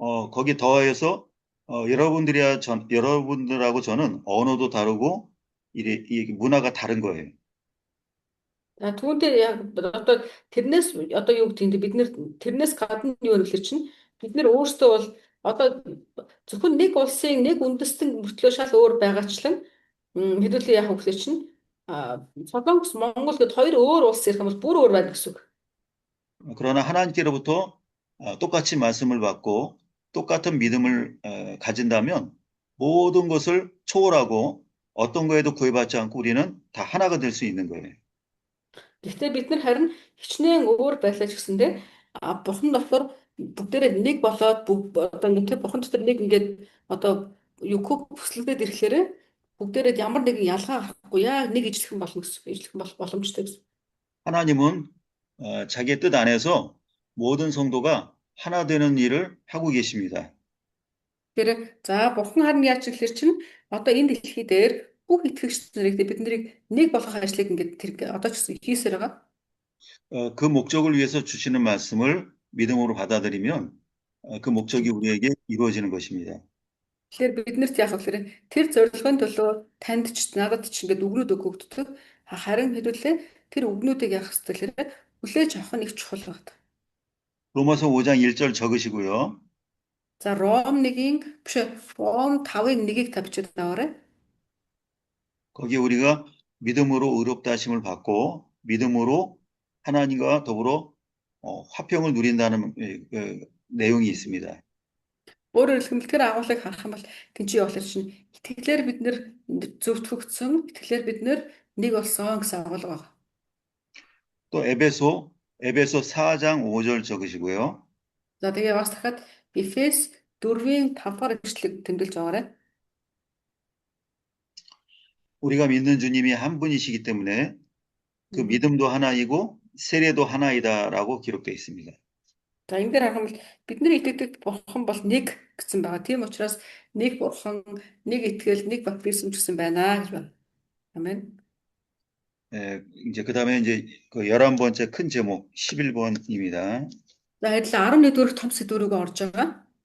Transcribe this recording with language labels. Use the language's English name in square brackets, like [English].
[Korean] 거기 더하여서 여러분들하고 저는 언어도 다르고 이 문화가 다른 거예요. [Mongolian] За түүнтэй яг одоо тэрнээс одоо юу гэдэг нь бид нэр тэрнээс гадна юу гэхэлэр чинь бид нэр өөрсдөө бол одоо зөвхөн нэг улсын нэг үндэстэн мөртлөө шал өөр байгаачлан хэдүүлээ яг гэхэлэр чинь Солонгос Монгол гэд хоёр өөр улс ирэх юм бол бүр өөр байна гэсэн үг. [Korean] 그러나 하나님께로부터 똑같이 말씀을 받고 똑같은 믿음을 가진다면 모든 것을 초월하고 어떤 거에도 구애받지 않고 우리는 다 하나가 될 수 있는 거예요. [Mongolian] Гэхдээ бид нар харин хичнээн өөр байлаа ч гэсэндээ бурхан болохоор бүгдээрээ нэг болоод одоо ингээд бурхан дотор нэг ингээд одоо юу бүслэгдээд ирэхлээр бүгдээрээ ямар нэгэн ялгаа гарахгүй яг нэг ижлэхэн болно гэсэн ижлэхэн болох боломжтой гэсэн. [Korean] 하나님은 자기의 뜻 안에서 모든 성도가 하나 되는 일을 하고 계십니다. [Mongolian] Тэр за бурхан харин яаж гэхэлэр чинь одоо энэ дэлхий дээр бүх итгэгч нарыг бид нарыг нэг болгох ажлыг ингээд тэр одоо ч гэсэн хийсээр байгаа. [Korean] 그 목적을 위해서 주시는 말씀을 믿음으로 받아들이면 그 목적이 우리에게 이루어지는 것입니다. [Mongolian] Тэгэхээр биднэрт яах вэ? Тэр зорилгын төлөө танд ч надад ч ингээд үгнүүд өгөгддөг. Харин хэдүүлээ тэр үгнүүдийг яах вэ гэхээр хүлээж авах нь их чухал байна. [Korean] 로마서 5장 1절 적으시고요. [Mongolian] За Ром 1-ийн биш Ром 5-ын 1-ийг тавьчихад аваарай. [Korean] 거기에 우리가 믿음으로 의롭다 하심을 받고 믿음으로 하나님과 더불어 화평을 누린다는 내용이 있습니다. [Mongolian] Өөрөөр хэлбэл агуулгыг харах юм бол тэнцээ явуулах чинь итгэлээр бид нэр зөвтгөгдсөн, итгэлээр бид нэр нэг болсон гэсэн агуулга байна. [Korean] 또 에베소 4장 5절 적으시고요. [Mongolian] За тэгээ бас дахиад Эфес 4-ийн 5-р эшлэг тэмдэглэж аваарай. [Korean] 우리가 믿는 주님이 한 분이시기 때문에 그 믿음도 하나이고 세례도 하나이다라고 기록되어 있습니다. [Mongolian] За энэ дээр харах юм бол бидний итгэдэг бурхан бол нэг гэсэн байгаа. Тийм учраас нэг бурхан, нэг итгэл, нэг баптизм гэсэн байна гэж байна. [Korean] 아멘. 이제 그다음에 이제 그 11번째 큰 제목 11번입니다. [Mongolian] За адилхан 11-р том сэдвүүрийг орж байгаа.